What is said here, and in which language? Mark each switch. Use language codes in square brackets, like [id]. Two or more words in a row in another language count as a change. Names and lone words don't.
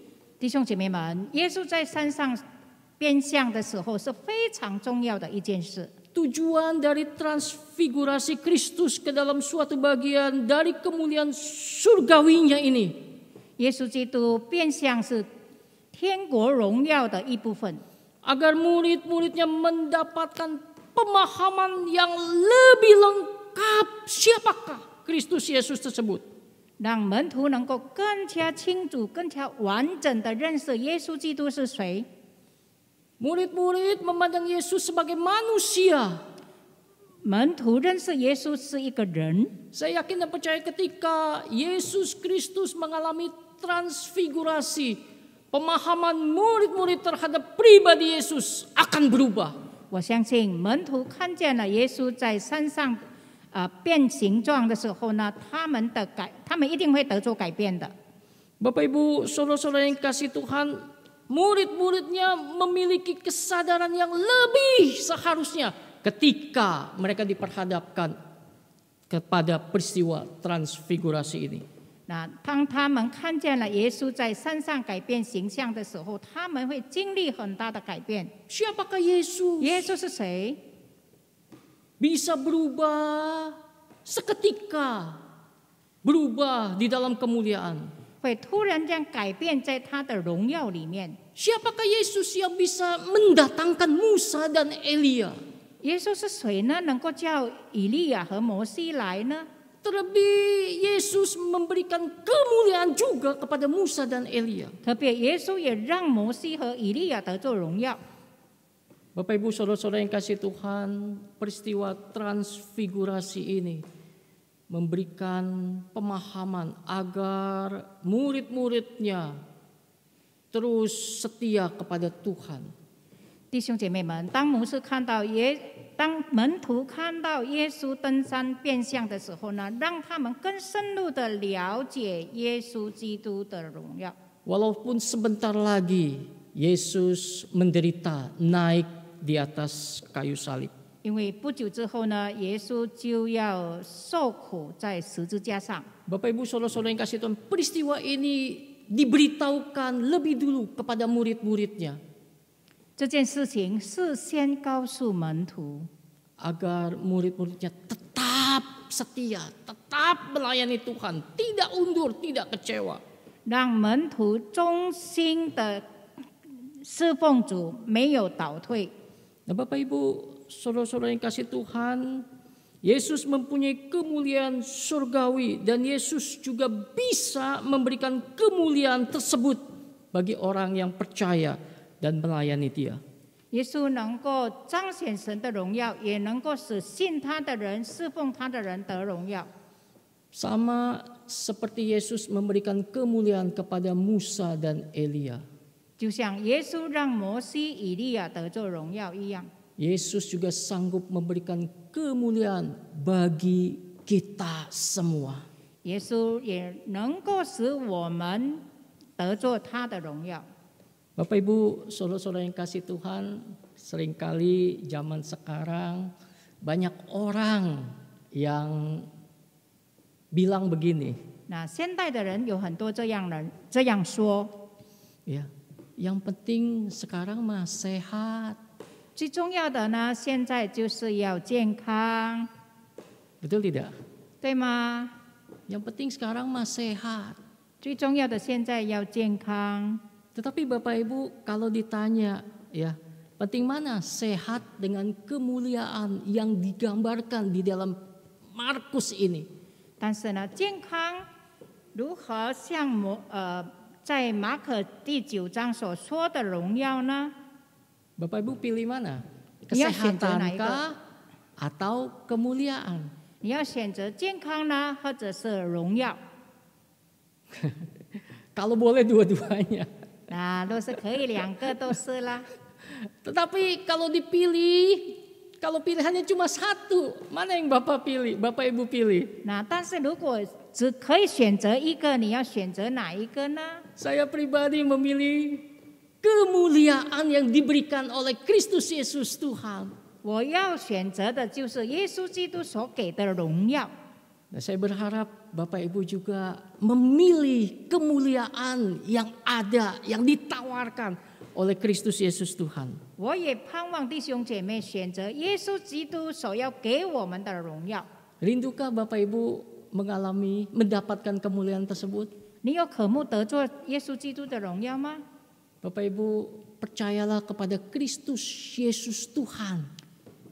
[zh] 弟兄姐妹们，耶稣在山上变相的时候是非常重要的一件事。 [id] Tujuan dari transfigurasi Kristus ke dalam suatu bagian dari kemuliaan surgawinya ini, [zh] 耶稣基督变相是天国荣耀的一部分， [id] agar murid-muridnya mendapatkan pemahaman yang lebih lengkap menangkap siapakah Kristus Yesus tersebut. [zh] 让门徒能够更加清楚、更加完整的认识耶稣基督是谁。 [id] Murid-murid memandang Yesus sebagai manusia. [zh] 门徒认识耶稣是一个人。 [id] Saya yakin dan percaya ketika Yesus Kristus mengalami transfigurasi, pemahaman murid-murid terhadap pribadi Yesus akan berubah. [zh] 我相信门徒看见了耶稣在山上变形状的时候呢，他们一定会得着改变的。 [id] Bapak Ibu, saudara-saudara yang kasih Tuhan, murid-muridnya memiliki kesadaran yang lebih seharusnya ketika mereka diperhadapkan kepada peristiwa transfigurasi ini. [zh] 那当他们看见了耶稣在山上改变形象的时候，他们会经历很大的改变。 [id] Siapakah Yesus? [zh] 耶稣是谁？ [id] Bisa berubah seketika, berubah di dalam kemuliaan. [zh] 会突然间改变在他的荣耀里面。 [id] Siapakah Yesus yang bisa mendatangkan Musa dan Elia? [zh] 耶稣是谁呢？能够叫以利亚和摩西来呢？ [id] Terlebih Yesus memberikan kemuliaan juga kepada Musa dan Elia. [zh] 特别耶稣也让摩西和以利亚得着荣耀。 [id] Bapak Ibu saudara-saudara yang kasih Tuhan, peristiwa transfigurasi ini memberikan pemahaman agar murid-muridnya terus setia kepada Tuhan. [zh] 弟兄姐妹们，当门徒看到耶稣登山变相的时候呢，让他们更深入的了解耶稣基督的荣耀。 [id] Walaupun sebentar lagi Yesus menderita naik di atas kayu salib. [zh] 因为不久之后呢，耶稣就要受苦在十字架上。 [id] Bapak Ibu saudara-saudara yang kasih Tuhan, peristiwa ini diberitahukan lebih dulu kepada murid-muridnya. [zh] 这件事情事先告诉门徒， [id] agar murid-muridnya tetap setia, tetap melayani Tuhan, tidak undur, tidak kecewa. [zh] 让门徒忠心的侍奉主，没有倒退。 [id] Nah, Bapak Ibu, saudara-saudara yang kasih Tuhan, Yesus mempunyai kemuliaan surgawi dan Yesus juga bisa memberikan kemuliaan tersebut bagi orang yang percaya dan melayani Dia. [zh] 耶稣能够彰显神的荣耀，也能够使信他的人、侍奉他的人得荣耀。 [id] Sama seperti Yesus memberikan kemuliaan kepada Musa dan Elia. [zh] 就像耶稣让摩西、以利亚得着荣耀一样， [id] Yesus juga sanggup memberikan kemuliaan bagi kita semua. [zh] 耶稣也能够使我们得着他的荣耀。 [id] Bapak Ibu, saudara-saudara yang kasih Tuhan, seringkali zaman sekarang banyak orang yang bilang begini. [zh] 那现代的人有很多这样说， [id] Ya, yang penting sekarang mah sehat. [zh] 最重要的呢，现在就是要健康， [id] Betul tidak? [zh] 对吗？ [id] Yang penting sekarang mah sehat. [zh] 最重要的现在要健康。 [id] Tetapi Bapak Ibu kalau ditanya, ya, penting mana sehat dengan kemuliaan yang digambarkan di dalam Markus ini? [zh] 但是呢，健康如何像在马可第9章所说的荣耀呢？ [id] Bapak Ibu pilih mana? Iya, [zh] 选择哪一个？ [id] Kesehatankah atau kemuliaan? [zh] 你要选择健康呢，或者是荣耀？ [id] Kalau boleh dua-duanya. [zh] 那若是可以，两个都是啦。 [id] Tetapi kalau dipilih, kalau pilihannya cuma satu, mana yang Bapak pilih? Bapak Ibu pilih? [zh] 那但是如果只可以选择一个，你要选择哪一个呢？ [id] Saya pribadi memilih kemuliaan yang diberikan oleh Kristus Yesus Tuhan. [zh] 我要选择的就是耶稣基督所给的荣耀。 [id] Nah, saya berharap Bapak Ibu juga memilih kemuliaan yang ada, yang ditawarkan oleh Kristus Yesus Tuhan. [zh] 我也盼望弟兄姐妹选择耶稣基督所要给我们的荣耀。 [id] Rindukah Bapak Ibu mendapatkan kemuliaan tersebut? [zh] 你有渴慕得做耶稣基督的荣耀吗？ [id] Bapak Ibu percayalah kepada Kristus Yesus Tuhan.